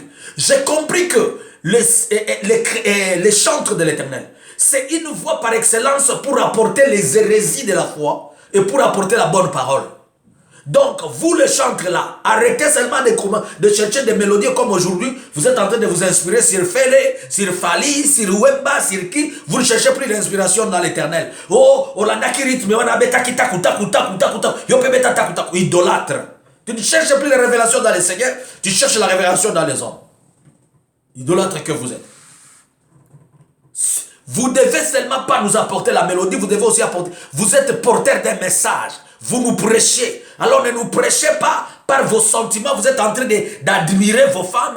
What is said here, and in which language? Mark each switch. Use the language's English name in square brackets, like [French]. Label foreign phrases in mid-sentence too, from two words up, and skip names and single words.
[French] J'ai compris que les chantres de l'Éternel, c'est une voix par excellence pour apporter les hérésies de la foi et pour apporter la bonne parole. Donc, vous les chantres là, arrêtez seulement de chercher des mélodies comme aujourd'hui. Vous êtes en train de vous inspirer sur Fele, sur Fali, sur Wemba, sur qui. Vous ne cherchez plus d'inspiration dans l'éternel. [Lingala] Oh, Olanda [French] qui rythme, on a [Lingala] beta qui taku taku taku taku taku. Yo pe beta taku taku. [French] Idolâtre. Tu ne cherches plus les révélations dans les seigneurs, tu cherches la révélation dans les hommes. Idolâtre que vous êtes. Vous devez seulement pas nous apporter la mélodie, vous devez aussi apporter. Vous êtes porteur d'un message. Vous nous prêchez. Alors ne nous prêchez pas par vos sentiments. Vous êtes en train d'admirer vos femmes.